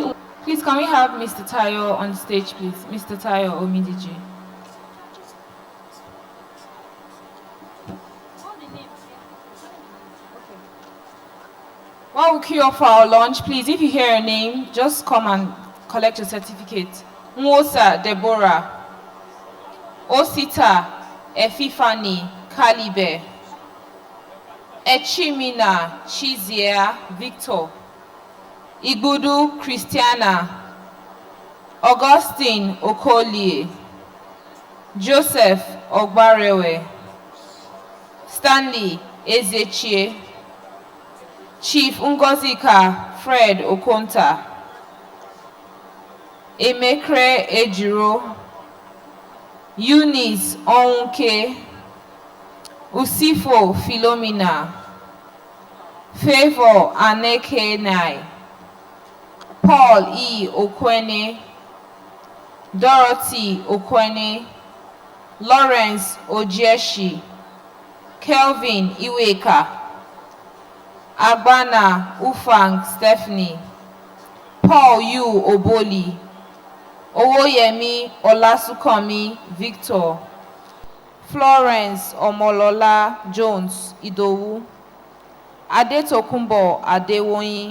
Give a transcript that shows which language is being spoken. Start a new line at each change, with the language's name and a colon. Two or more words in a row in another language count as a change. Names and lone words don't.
English: Please, can we have Mr. Tayo on stage, please? Mr. Tayo Omidiji. While we queue up for our lunch, please, if you hear a name, just come and collect your certificate. Mose Deborah. Osita Efifani Kalibe. Echimina Chizia Victor. Igbudu Christiana. Augustine Okolie. Joseph Ogbarewe. Stanley Ezechie. Chief Ngozika Fred Okonta. Emekre Ejiro. Eunice Onke. Usifo Philomena. Favor Aneke Nai. Paul E. Okwene. Dorothy Okwene. Lawrence Ojieshi. Kelvin Iweka. Agbana Ufang Stephanie. Paul U. Oboli. Owoyemi Olasukomi Victor. Florence Omolola Jones Idowu. Adetokunbo Adewoyin.